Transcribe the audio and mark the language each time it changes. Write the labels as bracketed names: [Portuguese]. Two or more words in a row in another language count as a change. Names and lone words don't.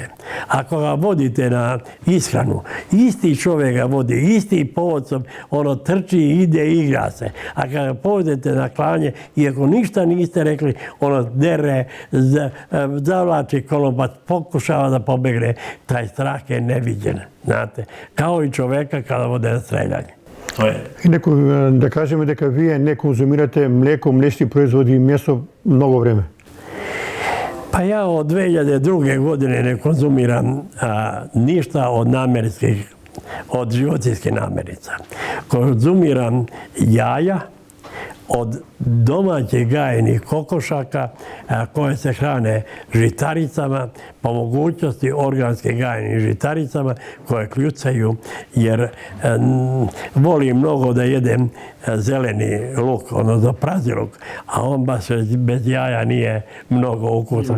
[Serbian] Ako ga vodite na ishranu, isti čovjek ga vodi, isti povodcom, ono trči, ide i igra se. A kada ga povedete na klanje, iako ništa niste rekli, ono dere, zavlači konopac, pokušava da pobegne. Taj strah je neviđen, znate. Kao i čovjeka kada vode na streljanje. To je. I da kažemo [Macedonian] дека вие не конзумирате млеко, млечни производи и месо много време. [Serbian] Pa ja od 2002. godine ne konzumiram ništa od životinjskih namirnica. Konzumiram jaja od domaćih gajenih kokošaka koje se hrane žitaricama, po mogućnosti organske gajenih žitaricama koje kljucaju, jer volim mnogo da jedem zeleni luk, odnosno praziluk, a on baš bez jaja nije mnogo ukusan.